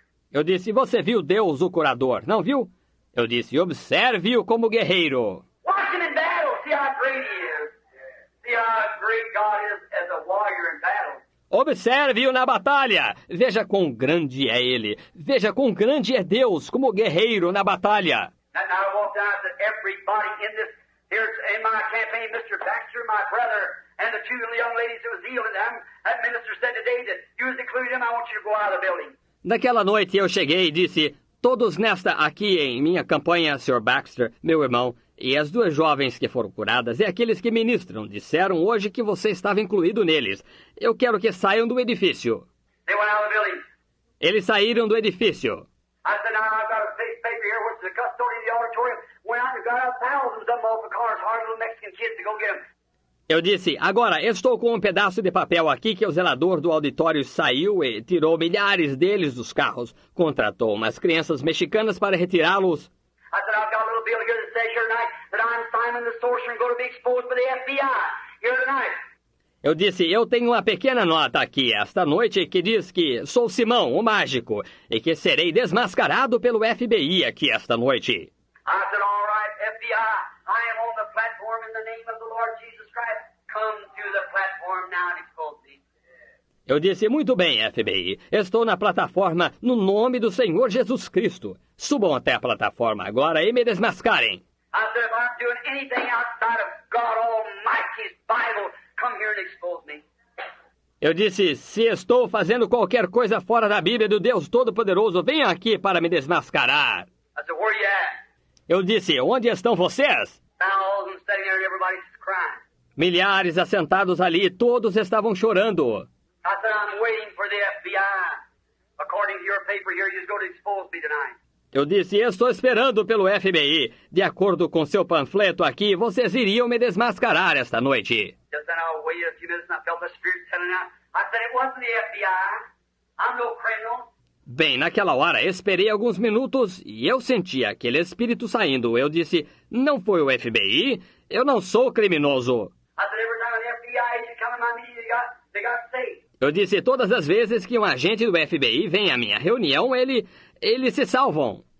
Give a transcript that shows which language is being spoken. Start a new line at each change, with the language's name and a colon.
Portuguese: Eu disse, você viu Deus, o curador, não viu? Eu disse, observe-o como guerreiro.
English: Watch him in battle, see how great he is. See great God is as a warrior in battle.
Portuguese: Observe-o na batalha. Veja quão grande é ele. Veja quão grande é Deus como guerreiro na batalha.
English: And I walked out that everybody in this, here in my campaign, Mr. Baxter, my brother, and the two young ladies who was healing them, that minister said today that you was including them, I want you to go out of the building.
Portuguese: Naquela noite eu cheguei e disse, todos nesta aqui em minha campanha, Sr. Baxter, meu irmão, e as duas jovens que foram curadas e aqueles que ministram disseram hoje que você estava incluído neles. Eu quero que saiam do edifício.
English: They went out of the building.
Portuguese: Eles saíram do edifício.
English: I said, now I've got a paper here, which the custodian of the auditorium went out and got out thousands of them off the cars, hard little Mexican kids to go get them.
Portuguese: Eu disse, agora estou com um pedaço de papel aqui que o zelador do auditório saiu e tirou milhares deles dos carros. Contratou umas crianças mexicanas para retirá-los.
English: I said, I've got a little bill here that says here tonight that I'm Simon the Sorcerer and going to be exposed by the FBI here tonight.
Portuguese: Eu disse, eu tenho uma pequena nota aqui esta noite que diz que sou Simão, o mágico, e que serei desmascarado pelo FBI aqui esta noite.
English: I said, all right, FBI, I am on the platform in the name of the Lord Jesus Christ. Come to the platform now and expose me.
Portuguese: Eu disse, muito bem, FBI, estou na plataforma no nome do Senhor Jesus Cristo. Subam até a plataforma agora e me desmascarem.
English: I said, if I'm doing anything outside of God Almighty's Bible, come here and expose me.
Portuguese: Eu disse, se estou fazendo qualquer coisa fora da Bíblia do Deus Todo-Poderoso, venham aqui para me desmascarar.
English: I said, where are you at?
Portuguese: Eu disse, onde estão vocês?
English: Thousands sitting there and everybody's crying.
Portuguese: Milhares assentados ali, todos estavam chorando.
English: I said, I'm waiting for the FBI. According to your paper here, you're going to expose me tonight.
Portuguese: Eu disse, estou esperando pelo FBI. De acordo com seu panfleto aqui, vocês iriam me desmascarar esta noite.
English: Just then I waited a few minutes and I felt the Spirit telling out. I said, it wasn't the FBI. I'm no criminal.
Portuguese: Bem, naquela hora, esperei alguns minutos e eu senti aquele espírito saindo. Eu disse, não foi o FBI? Eu não sou criminoso.
English: I said, every time an FBI agent come in my meeting, they got saved.
Portuguese: Eu disse, todas as vezes que um agente do FBI vem à minha reunião, eles se salvam.